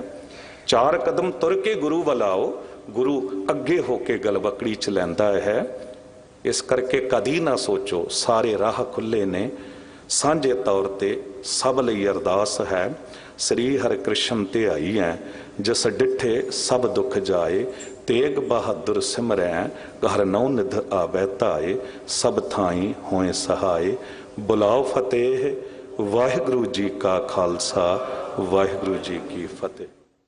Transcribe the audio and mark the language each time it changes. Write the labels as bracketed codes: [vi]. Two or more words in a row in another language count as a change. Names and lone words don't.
[pa] 4 ਕਦਮ ਤੁਰ ਕੇ ਗੁਰੂ ਵੱਲ ਆਓ, ਗੁਰੂ ਅੱਗੇ ਹੋ ਕੇ ਗਲਵੱਕੜੀ ਚ ਲੈਂਦਾ ਹੈ। ਇਸ ਕਰਕੇ ਕਦੀ ਨਾ ਸੋਚੋ, ਸਾਰੇ ਰਾਹ ਖੁੱਲ੍ਹੇ ਨੇ। ਸਾਂਝੇ ਤੌਰ ਤੇ ਸਭ ਲਈ ਅਰਦਾਸ ਹੈ, ਸ੍ਰੀ ਹਰਿ ਕ੍ਰਿਸ਼ਨ ਧਿਆਈ ਹੈ, ਜਿਸ ਡਿੱਠੇ ਸਭ ਦੁਖ ਜਾਏ, ਤੇਗ ਬਹਾਦਰ ਸਿਮਰੈ, ਘਰ ਨੌ ਨਿਧ ਆਵੈ ਧਾਏ, ਸਭ ਥਾਈਂ ਹੋਏ ਸਹਾਇ। ਬੁਲਾਓ ਫ਼ਤਿਹ, ਵਾਹਿਗੁਰੂ ਜੀ ਕਾ ਖ਼ਾਲਸਾ, ਵਾਹਿਗੁਰੂ ਜੀ ਕੀ ਫ਼ਤਿਹ।